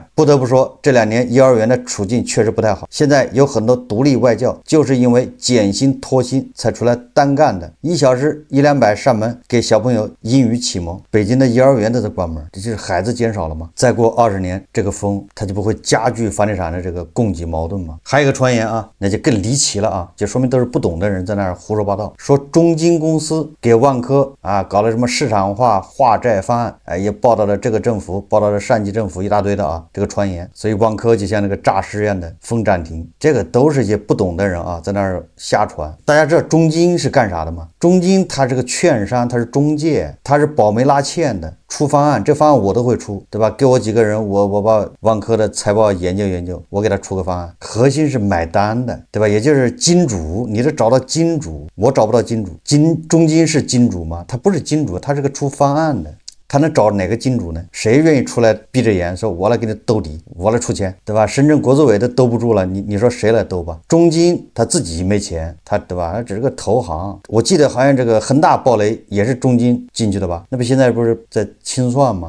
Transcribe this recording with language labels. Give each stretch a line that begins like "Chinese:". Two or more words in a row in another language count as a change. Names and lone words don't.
Chinese: 不得不說，這2年幼兒園的處境確實不太好。現在有很多獨立外教就是因為減薪拖薪才出來單幹的，1小時100-200上門給小朋友英語啟蒙。北京的幼兒園都在關門，這就是孩子減少了嗎？再過20年，這個風它就不會加劇房地產的這個供給矛盾嗎？還有一個傳言啊，那就更離奇了啊，就說明都是不懂的人在那兒胡說八道，說中金公司給萬科啊搞了什麼市場化化債方案，也報道了這個政府，報道了上级政府一大堆的啊这個傳言，所以萬科就像那個詐屍一樣的封漲停，這個都是一些不懂的人啊在那兒瞎傳。大家知道中金是幹啥的嗎？中金它是個券商，它是中介，它是保媒拉纤的，出方案，這方案我都會出，對吧？給我幾個人，我把萬科的財報研究研究，我給他出個方案，核心是買單的，對吧？也就是金主，你得找到金主，我找不到金主。中金是金主嗎？他不是金主，他是個出方案的。他能找哪個金主呢？誰願意出來閉着眼說我來給你兜底，我來出錢，對吧？深圳國資委都兜不住了，你說誰來兜吧？中金他自己沒錢，他對吧？他只是個投行。我記得好像這個恆大暴雷也是中金進去的吧？那不現在不是在清算嗎？